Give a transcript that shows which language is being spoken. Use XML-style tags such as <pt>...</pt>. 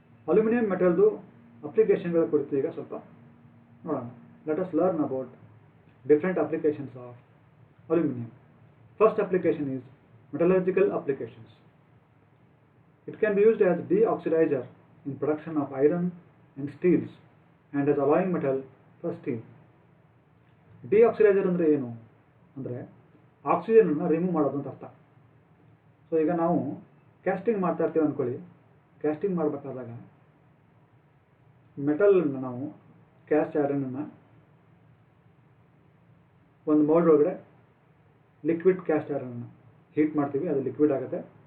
<kn>Aluminium ಮೆಟಲ್ದು ಅಪ್ಲಿಕೇಶನ್ಗಳ ಕುರಿತು ಈಗ ಸ್ವಲ್ಪ ನೋಡೋಣ.</kn> <en>Let us learn about different applications of aluminium. First application is metallurgical applications. It can be used as deoxidizer in production of iron and steels and as alloying metal for steel.</en> <kn>ಡಿಆಕ್ಸಿಡೈಸರ್ ಅಂದರೆ ಏನು ಅಂದರೆ ಆಕ್ಸಿಜನನ್ನು remove ಮಾಡೋದು ಅಂತ ಅರ್ಥ. So ಈಗ ನಾವು casting ಮಾಡ್ತಾ ಇರ್ತೀವಿ ಅಂದ್ಕೊಳ್ಳಿ. ಕ್ಯಾಸ್ಟಿಂಗ್ ಮಾಡಬೇಕಾದಾಗ ಮೆಟಲನ್ನು ನಾವು ಕ್ಯಾಸ್ಟ್ ಐರನನ್ನು ಒಂದು ಮೋಲ್ಡ್ ಒಳಗಡೆ ಲಿಕ್ವಿಡ್ ಕ್ಯಾಸ್ಟ್ ಐರನನ್ನು ಹೀಟ್ ಮಾಡ್ತೀವಿ, ಅದು ಲಿಕ್ವಿಡ್ ಆಗುತ್ತೆ.</kn>